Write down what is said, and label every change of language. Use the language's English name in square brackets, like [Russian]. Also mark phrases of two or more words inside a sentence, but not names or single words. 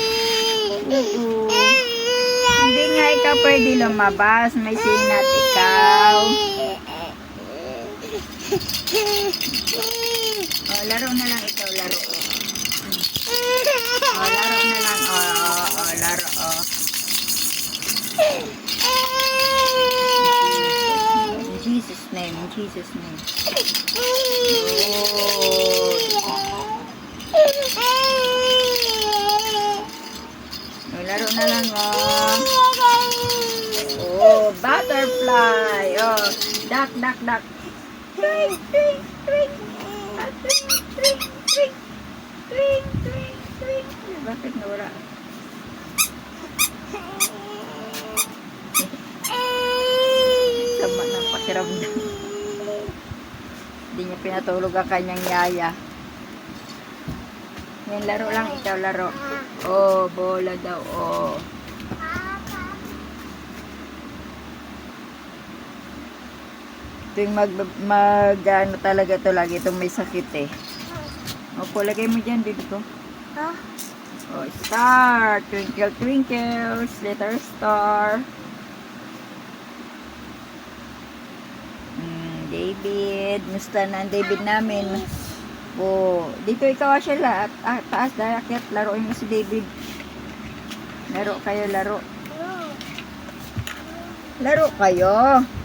[Filipino] Hindi nga ikaw pwede lumabas. May sinat ikaw. Oh, laro na lang ikaw, laro. Oh, laro na lang. Oh, laro. Oh. [English] In Jesus name, in Jesus name. [Filipino] Oh, laro na lang, oh. [English] Oh, butterfly. Oh, duck, duck, duck. Twink, twink, twink. Twink, twink, twink. Twink, twink, twink. [Filipino] Bakit nawala? Sama ng pakiramdam. Hindi niya pinatulog ang kanyang yaya. Ngayon, laro lang ikaw, laro. Oh, bola daw, oh. Tuwing ano talaga to, lagi itong may sakit eh. Opo, lagay mo dyan, baby ko. [English] Oh, star. Twinkle, twinkle. Little star. [Filipino] David. Musta na ang David namin? Oh, dito ikaw siya lahat. Taas, darakit. Laruin mo si David. Laro kayo, laro. Laro kayo.